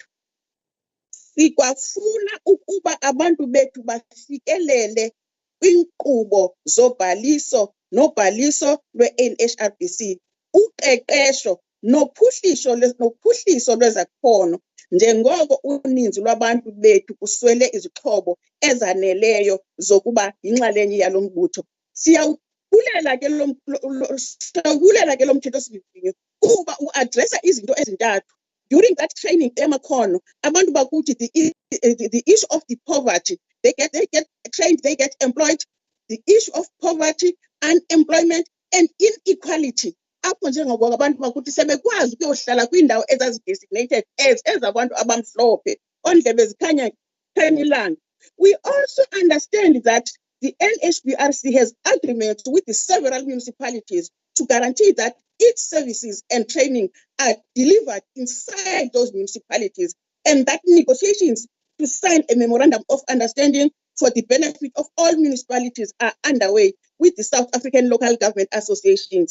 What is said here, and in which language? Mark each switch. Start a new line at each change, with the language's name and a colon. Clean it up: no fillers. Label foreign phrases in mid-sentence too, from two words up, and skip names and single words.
Xhosa: Sikwafuna ukuba abantu bethu bafikelele kwinkqubo zobhaliso nobhaliso lwe-NHRBC, uqeqesho nophuhliso lwezakhono njengoko uninzi lwabantu bethu kuswele izixhobo ezaneleyo zokuba yinxalenye yalo mbutho. Siyawubulela ke lo mthetho-sivivinyo kuba uadresa izinto ezintathu.
English: During that training,
Xhosa: abantu bakuthi
English: the issue of the poverty, they get trained, they get employed. The issue of poverty, unemployment, and inequality.
Xhosa: Apho njengoba abantu bakuthi sebekwazi ukuyohlala kwiindawo ezazi-
English: designated as
Xhosa: ezabantu abamhlophe, ondlebe zikhanya ilanga.
English: We also understand that the NHBRC has agreements with the several municipalities to guarantee that its services and training are delivered inside those municipalities, and that negotiations to sign a memorandum of understanding for the benefit of all municipalities are underway with the South African local government associations.